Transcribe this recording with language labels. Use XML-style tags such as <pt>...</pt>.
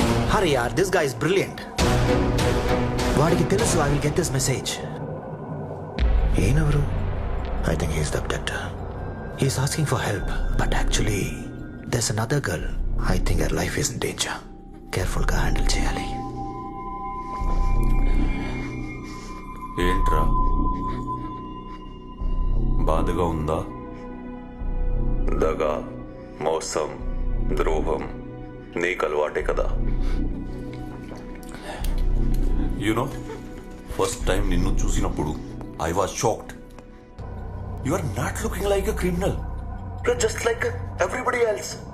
<en>Hurry, yaar. This guy is brilliant.</en> <te>వాడికి తెలుసు</te> <en>I will get this message.</en> <te>ఈయనెవరు?</te> <en>I think he's the abductor. He's asking for help, but actually, there's another girl. I think her life is in danger.</en> <te>Careful గా handle చేయాలి. ఏంట్రా బాధగా ఉందా? దగా, మోసం, ద్రోహం నీకు అలవాటే కదా.</te> <en>you know first time</en> <te>నిన్ను చూసినప్పుడు</te> <en>I was shocked. You are not looking like a criminal. You're just like everybody else.</en>